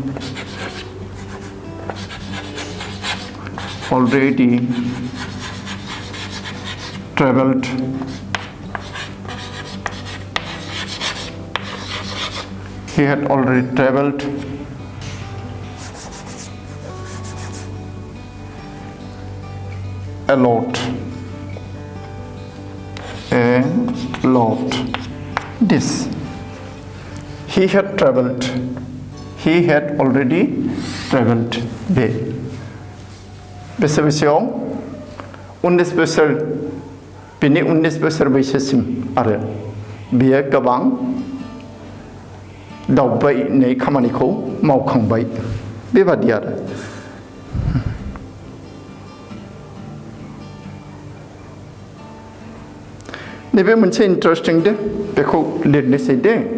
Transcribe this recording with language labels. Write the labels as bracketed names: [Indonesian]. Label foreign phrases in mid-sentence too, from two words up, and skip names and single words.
[English] he had already traveled a lot. This he had already traveled [Bodo] बे बैसोआव 19 बोसोर बिनि 19 बोसोर बैसोसिम आरो बियो गोबां दावबायनाय खामानिखौ मावखांबाय बेबादि आरो नैबे मोनसे इन्टारेस्टिं दे बेखौ लिरनोसै दे